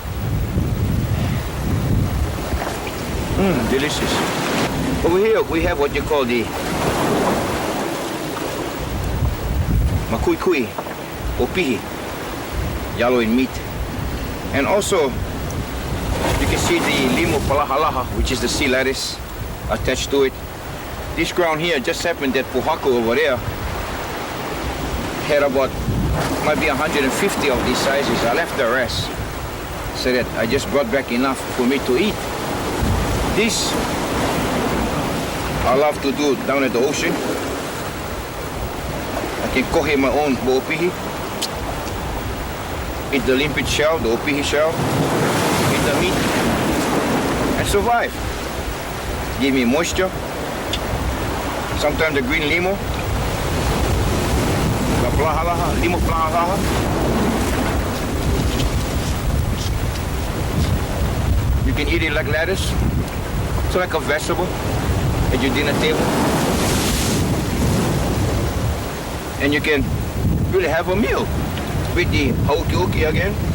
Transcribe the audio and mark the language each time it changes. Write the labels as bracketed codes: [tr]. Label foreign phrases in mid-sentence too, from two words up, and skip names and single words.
[en] Delicious. Over here we have what you call the [haw] makuikui, opihi, [en] yellow in meat. And also, you can see the [haw] limo palahalaha, [en] which is the sea lettuce attached to it. This ground here just happened that Pohaku over there had about maybe 150 of these sizes. I left the rest so that I just brought back enough for me to eat. This I love to do down at the ocean. I can kohe my own opihi. Eat the limpid shell, the opihi shell. Eat the meat and survive. Give me moisture. Sometimes the green limo. [haw] La plahalaha, limo plahalaha. [en] You can eat it like lettuce. It's like a vegetable at your dinner table. And you can really have a meal with the hauki again.